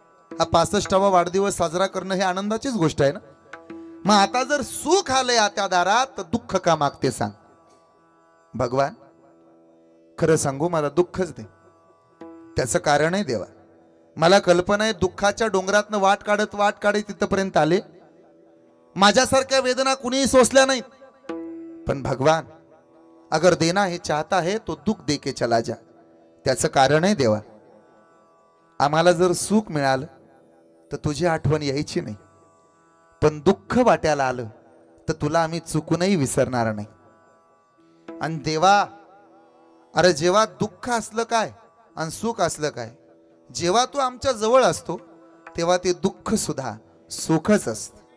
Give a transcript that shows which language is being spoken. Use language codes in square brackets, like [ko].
[mr] हा 65वा वाढदिवस साजरा करणं हे आनंदाचीच गोष्ट आहे ना. मग आता जर सुख आलंय आत्या दारात तर दुःख का मागते सांग. भगवान खरं सांगू मला दुःखच दे. त्याचं कारण आहे देवा. मला कल्पना आहे दुःखाच्या डोंगरातनं वाट काढत तिथपर्यंत आले. माझ्यासारख्या वेदना कुणीही सोसल्या नाहीत. [hi] पण भगवान अगर देना है चाहता है तो दुख दे के चला जा. [mr] त्याचं कारण आहे देवा. आम्हाला जर सुख मिळालं तर तुझी आठवण यायची नाही, पण दुःख वाट्याला आलं तर तुला आम्ही चुकूनही विसरणार नाही. आणि देवा अरे जेव्हा दुःख असलं काय आणि सुख असलं काय, जेव्हा तू आमच्या जवळ असतो तेव्हा ते दुःख सुद्धा सुखच असत.